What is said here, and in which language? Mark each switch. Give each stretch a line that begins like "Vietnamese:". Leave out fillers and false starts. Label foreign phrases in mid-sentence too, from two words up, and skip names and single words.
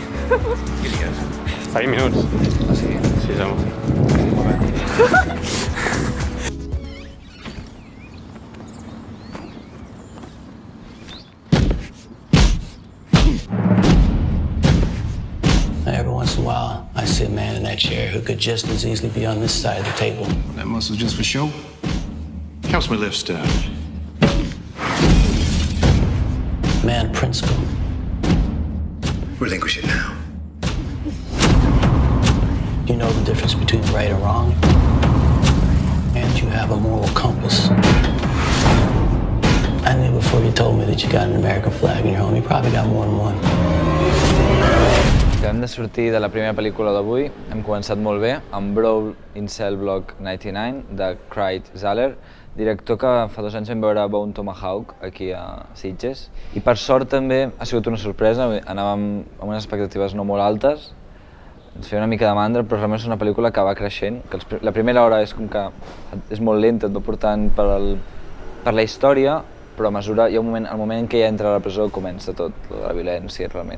Catalan: Què digues? Està a 20 minuts. Ah, sí? Sí, som.
English: Every once in a while, I see a man in that chair who could just as easily be on this side of the table. That muscle's just for show. Helps me lift stuff. Man principle. Relinquish it now. You know the difference between right and wrong, and you have a moral compass. I knew before you told me that you got an American flag in your home, you probably got more than one.
Catalan: Acabem de sortir de la primera pel·lícula d'avui, hem començat molt bé, amb Brawl in Cell Block 99, de Craig Zahler, director que fa 2 anys vam veure Bone Tomahawk aquí a Sitges. I per sort també ha sigut una sorpresa, anàvem amb unes expectatives no molt altes, ens feia una mica de mandra, però realment és una pel·lícula que va creixent, que la primera hora és com que és molt lenta, et va portant per la història, però a mesura, hi ha un moment, el moment en què ja entra a la presó comença tot, la violència, realment.